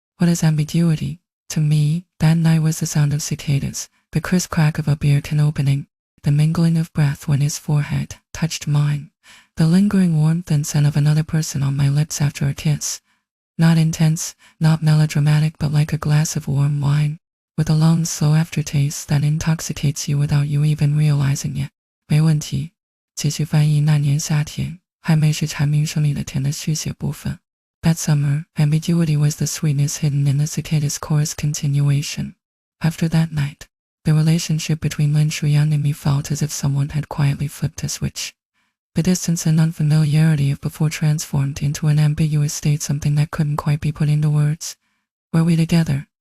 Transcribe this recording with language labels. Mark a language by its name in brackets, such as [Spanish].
[English] What is ambiguity? To me, that night was the sound of cicadas, the crisp crack of a beer can opening, the mingling of breath when his forehead touched mine, the lingering warmth and scent of another person on my lips after a kiss. Not intense, not melodramatic, but like a glass of warm wine, with a long, slow aftertaste that intoxicates you without you even realizing it. [Chinese] 没问题。继续翻译那年夏天，还没是蝉鸣声里的甜的续写部分。 [English] That summer, ambiguity was the sweetness hidden in the cicadas chorus continuation. After that night, the relationship between Lin Shuyan and me felt as if someone had quietly flipped a switch. The distance and unfamiliarity of before transformed into an ambiguous state, something that couldn't quite be put into words. Were we together?